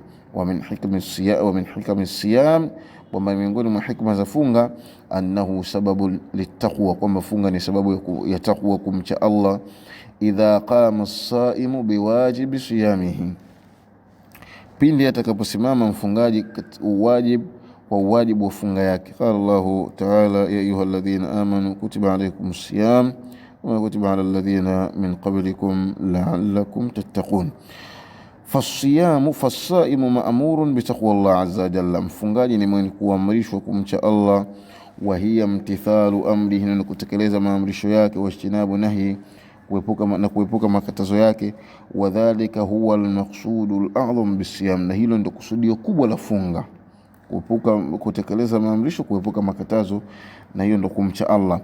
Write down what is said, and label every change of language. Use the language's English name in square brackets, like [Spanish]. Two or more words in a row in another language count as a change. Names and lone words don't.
[Arabic] ومن حكم الصيام, [Swahili] kwamba miongoni mwa hikma za funga, [Arabic] أنه سبب للتقوى, [Swahili] kwamba funga ni sababu ya taqwa, kumcha Allah. [Arabic] إذا قام الصائم بواجب صيامه, [Swahili] pindi atakaposimama mfungaji kwa wajibu wa funga yake. [Arabic] قال الله تعالى، يا أيها الذين آمنوا كتب عليكم الصيام كما كتب على الذين من قبلكم لعلكم تتقون. فالصائم مأمور بتقوى الله عز وجل, [Swahili] mfungaji ni mwenye kuamrishwa kumcha Allah. [Arabic] وهي امتثال أمره, [Swahili] na kutekeleza maamrisho yake, [Arabic] واجتناب نهيه, [Swahili] kuepuka makatazo yake. [Arabic] وذلك هو المقصود الأعظم بالصيام, [Swahili] na hilo ndio kusudio kubwa la funga, kutekeleza maamrisho, kuepuka makatazo, na hiyo ndio kumcha Allah.